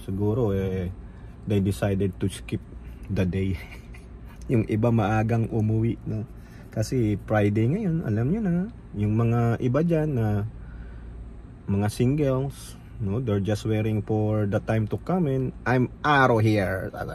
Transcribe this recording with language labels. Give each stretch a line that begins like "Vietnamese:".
English: Siguro they decided to skip the day.
Filipino: Yung iba maagang umuwi, no? Kasi Friday ngayon, alam nyo na. Yung mga iba dyan na mga singles, no?
English: They're just waiting for the time to come in. I'm out of here.